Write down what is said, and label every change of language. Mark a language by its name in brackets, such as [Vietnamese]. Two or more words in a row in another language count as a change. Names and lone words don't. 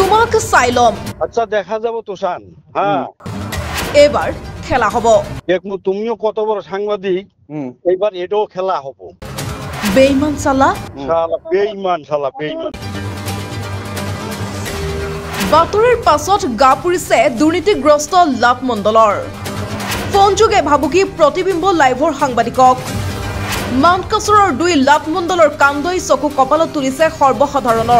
[Bangla] আগ চাইলম। আচ্ছা দেখা যাব তোষান। হ্যাঁ এবার খেলা হব। তুমিও কত বড় সাংবাদিক, এইবার এটাও খেলা হব। বেইমান সালা, শালা বেইমান, শালা বেইমান। [Assamese] বাতৰিৰ পাছত গা পুৰিছে দুৰ্নীতিগ্ৰস্ত লাভ মণ্ডলৰ। ফোনযোগে ভাবুকি প্ৰতিবিম্ব লাইভৰ সাংবাদিকক। মানকাচৰৰ 2 লাভ মণ্ডলৰ কান্দই চকু কপালত তুলিছে সৰ্বসাধাৰণৰ।